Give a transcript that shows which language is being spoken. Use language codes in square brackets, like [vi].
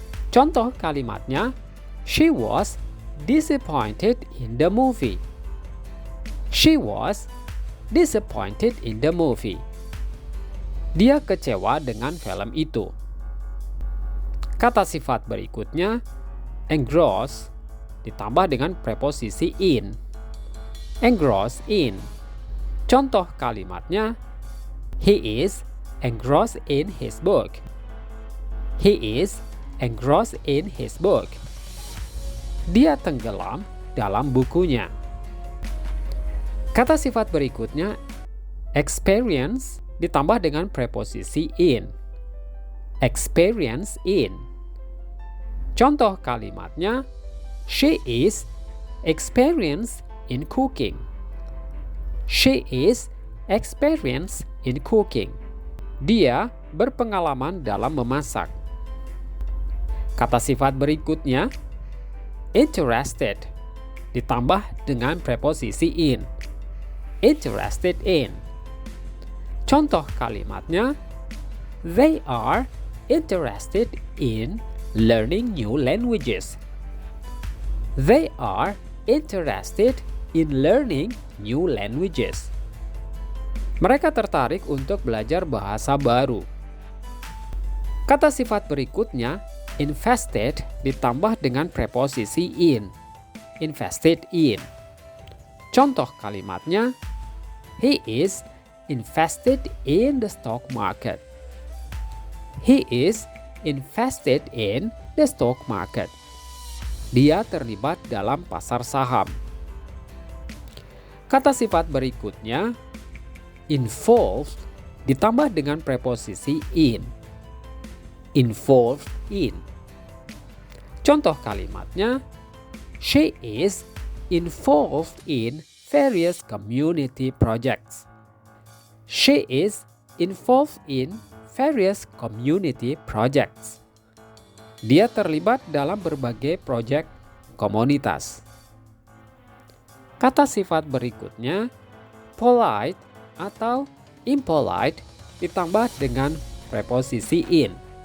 [id] Contoh kalimatnya, [en] she was disappointed in the movie. She was disappointed in the movie. [id] Dia kecewa dengan film itu. Kata sifat berikutnya, engross, ditambah dengan preposisi in. [en] Engross in. [id] Contoh kalimatnya, [en] he is engrossed in his book. He is engrossed in his book. [id] Dia tenggelam dalam bukunya. Kata sifat berikutnya, experience, ditambah dengan preposisi in. [en] Experience in. [id] Contoh kalimatnya, [en] she is experienced in cooking. She is experienced in cooking. [id] Dia berpengalaman dalam memasak. Kata sifat berikutnya, interested, ditambah dengan preposisi in. [en] Interested in. [id] Contoh kalimatnya, [en] they are interested in learning new languages. They are interested in learning new languages. [id] Mereka tertarik untuk belajar bahasa baru. Kata sifat berikutnya, invested, ditambah dengan preposisi in. [en] Invested in. [id] Contoh kalimatnya, [en] he is invested in the stock market. He is invested in the stock market. [id] Dia terlibat dalam pasar saham. Kata sifat berikutnya, involved, ditambah dengan preposisi in. [en] Involved in. [id] Contoh kalimatnya, [en] she is involved in various community projects. She is involved in various community projects. [id] Dia terlibat dalam berbagai proyek komunitas. Kata sifat berikutnya, polite atau impolite, ditambah dengan preposisi in.